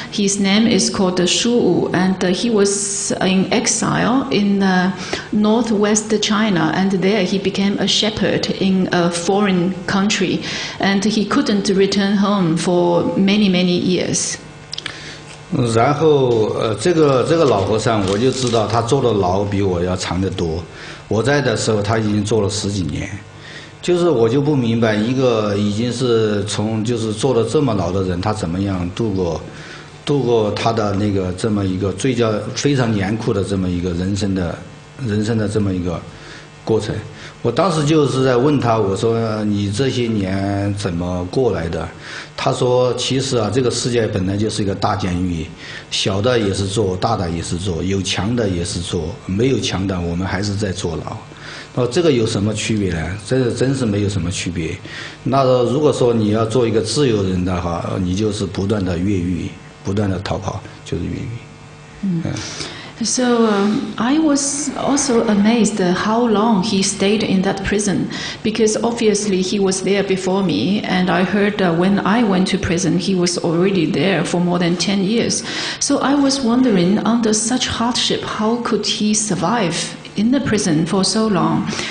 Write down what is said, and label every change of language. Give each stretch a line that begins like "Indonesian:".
English: His name is called Shu Wu, and he was in exile in northwest China, and there he became a shepherd in a foreign country, and he couldn't return home for many years.
Chinese: 然后这个老和尚我就知道他坐的牢比我要长得多。我在的时候他已经坐了10几年，就是我就不明白一个已经是就是坐了这么牢的人，他怎么样度过他的那个这么一个非常严酷的这么一个人生的这么一个过程。我当时就是在问他，我说你这些年怎么过来的？他说其实啊，这个世界本来就是一个大监狱，小的也是坐，大的也是坐，有强的也是坐，没有强的我们还是在坐牢。这个有什么区别呢？这真是没有什么区别。那如果说你要做一个自由人的话，你就是不断的越狱，不断的逃跑，就是越狱。
English: So I was also amazed how long he stayed in that prison, because obviously he was there before me, and I heard when I went to prison he was already there for more than 10 years. So I was wondering, under such hardship, how could he survive in the prison for so long?